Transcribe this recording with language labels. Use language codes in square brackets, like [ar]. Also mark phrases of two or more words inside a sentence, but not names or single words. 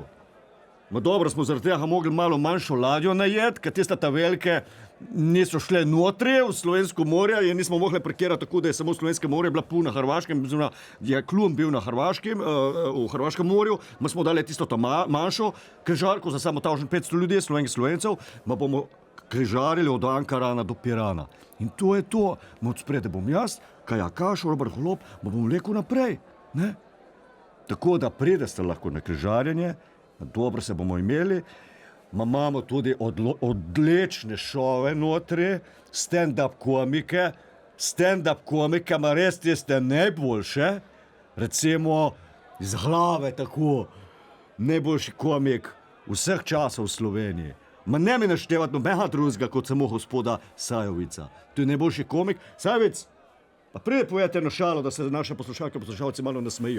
[sl] Dobro, smo zaradi tega mogli malo manjšo ladjo najeti, ker tiste ta velike niso šle notri v slovensko morje in nismo mogli parkirati tako, da je samo slovenske morje bila puna na Hrvaškem, je klum bil na Hrvaškem, v Hrvaškem morju, mi smo dali tisto ta manjšo križarko za samo 1500 ljudi, Slovencev, bomo križarili od Ankarana do Pirana. In to je to. Od spredaj bom jaz, kajakaš, Robert Golob, bom vlekel naprej. Ne? Tako da pridete lahko na križarjenje, dobro se bomo imeli. Imamo tudi odlične šove notri, stand-up komike. Stand-up komike, ma res tiste najboljše. Recimo iz glave tako, najboljši komik vseh časov v Sloveniji. Ne mi naštevati nobenega drugega kot samo gospoda Sajovica. To je najboljši komik. Sajovic, pa pride povedati eno šalo, da se naše poslušalke in poslušalci malo nasmejijo.